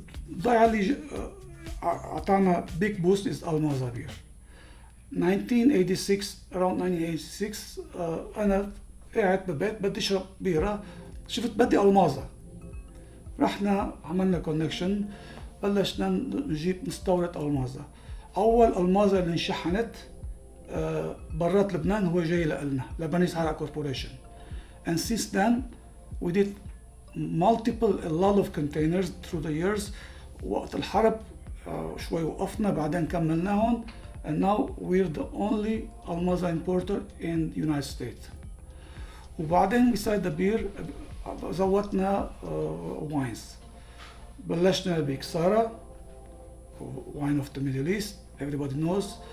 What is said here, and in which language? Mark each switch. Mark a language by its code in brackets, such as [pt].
[ar] البضايع اللي عطانا [en] big boost is Almaza beer. [ar] 1986 [en] around 1986 [ar] أنا قاعد ببيت بدي أشرب بيرة، شفت بدي ألمازا. رحنا عملنا كونكشن، بلشنا نجيب نستورد ألمازا. أول ألمازا اللي انشحنت برات لبنان هو جاي لنا Lebanese Arak Corporation. [en] And since then we did a lot of containers through the years. [ar] وقت الحرب شوي وقفنا، بعدين كملناهم. [en] And now we're the only Almaza importer in the United States. [ar] وبعدين [en] beside the beer [ar] زودنا wines. بلشنا بكسارة، [en] wine of the Middle East, everybody knows.